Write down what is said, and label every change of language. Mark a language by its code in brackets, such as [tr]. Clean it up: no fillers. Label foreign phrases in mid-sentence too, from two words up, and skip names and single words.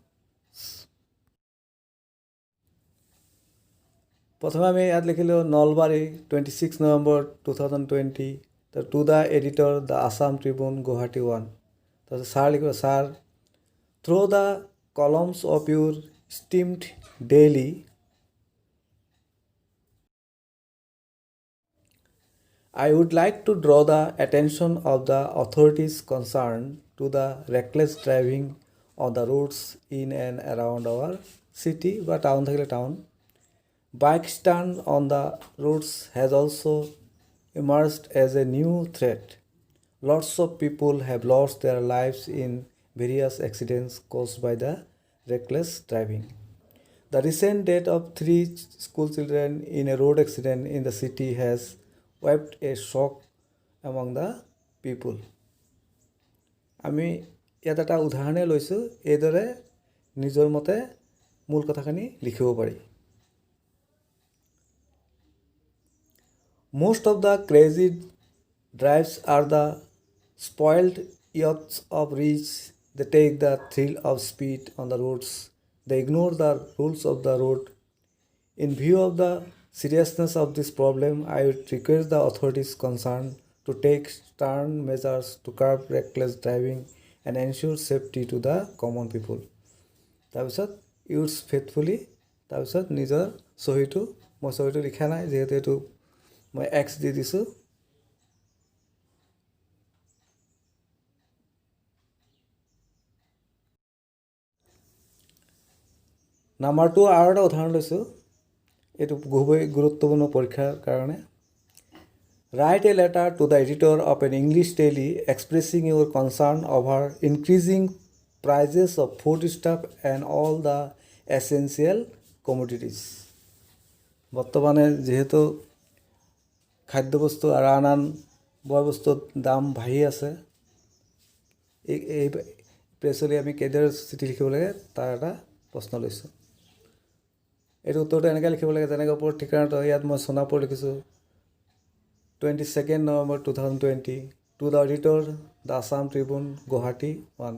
[as] প্ৰথমে আমি ইয়াত লিখিলোঁ নলবাৰী 26 নৱেম্বৰ 2020 [en] to the editor [as] দ্য আছাম ট্ৰিবিউন গুৱাহাটী 1। তাৰপিছত ছাৰ লিখিব, ছাৰ [en] through the columns of your esteemed daily I would like to draw the attention of the authorities concerned to the reckless driving on the roads in and around our city [as] বা টাউন থাকিলে টাউন। [en] Bike stand on the roads has also emerged as a new threat. Lots of people have lost their lives in various accidents caused by the reckless driving. The recent death of 3 school children in a road accident in the city has wept a shock among the people. [as] আমি ইয়াত এটা উদাহৰণে লৈছোঁ, এইদৰে নিজৰ মতে মূল কথাখিনি লিখিব পাৰি। [en] Most of the crazy drives are the spoiled youths of rich. They take the thrill of speed on the roads. They ignore the rules of the road. In view of the seriousness of this problem, I would request the authorities concerned to take stern measures to curb reckless driving and ensure safety to the common people. তাৰপিছত yours faithfully, [as] তাৰপিছত নিজৰ চহীটো, মই চহীটো লিখা নাই যিহেতু এইটো মই এক্স দি দিছোঁ। নাম্বাৰ 2 আৰু এটা উদাহৰণ লৈছোঁ, এইটো খুবেই গুৰুত্বপূৰ্ণ পৰীক্ষাৰ কাৰণে। [en] Write a letter to the editor of an English daily expressing your concern over increasing prices of foodstuff and all the essential commodities. [as] বৰ্তমানে যিহেতু খাদ্যবস্তু আৰু আন বয় বস্তুৰ দাম বাঢ়ি আছে, এই প্ৰেছলৈ আমি কেইদৰে চিঠি লিখিব লাগে তাৰ এটা প্ৰশ্ন লৈছোঁ। এইটো উত্তৰটো এনেকৈ লিখিব লাগে যেনেকৈ ওপৰত ঠিকনাটো, ইয়াত মই সোণাপুৰ লিখিছোঁ 22 নৱেম্বৰ 2020 [en] to the editor [as] দ্য আছাম ট্ৰিবিউন গুৱাহাটী 1।